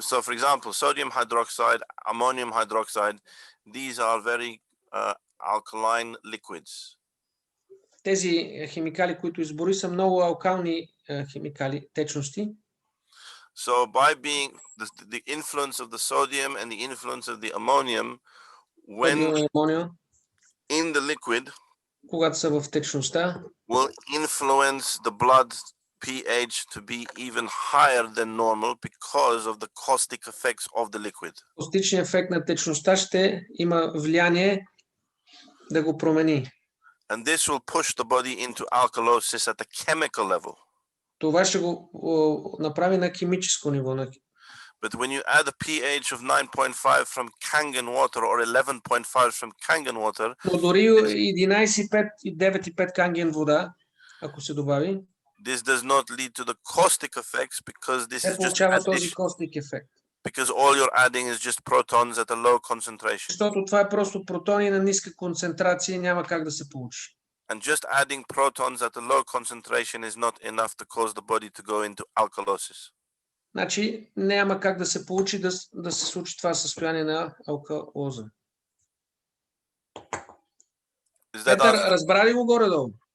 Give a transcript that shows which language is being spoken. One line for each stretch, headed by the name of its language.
English: So, for example, sodium hydroxide, ammonium hydroxide, these are very alkaline liquids.
Bulgarian: Тези химикали, които избори, са много алкални химикали, течности.
English: So by being the influence of the sodium and the influence of the ammonium, when in the liquid,
Bulgarian: когато са в течността,
English: will influence the blood pH to be even higher than normal, because of the caustic effects of the liquid.
Bulgarian: Костичният ефект на течността ще има влияние да го промени.
English: And this will push the body into alkalosis at the chemical level.
Bulgarian: Това ще го направи на химическо ниво.
English: But when you add a pH of 9.5 from Kangen water or 11.5 from Kangen water,
Bulgarian: но дори 11.5 и 9.5 Канген вода, ако се добави,
English: this does not lead to the caustic effects, because this is just
Bulgarian: този
English: caustic effect. Because all you're adding is just protons at a low concentration.
Bulgarian: Защото това е просто протони на ниска концентрация, няма как да се получи.
English: And just adding protons at a low concentration is not enough to cause the body to go into alkalosis.
Bulgarian: Значи няма как да се получи да се случи това състояние на алкалоза. Петър, разбра ли го горе-долу?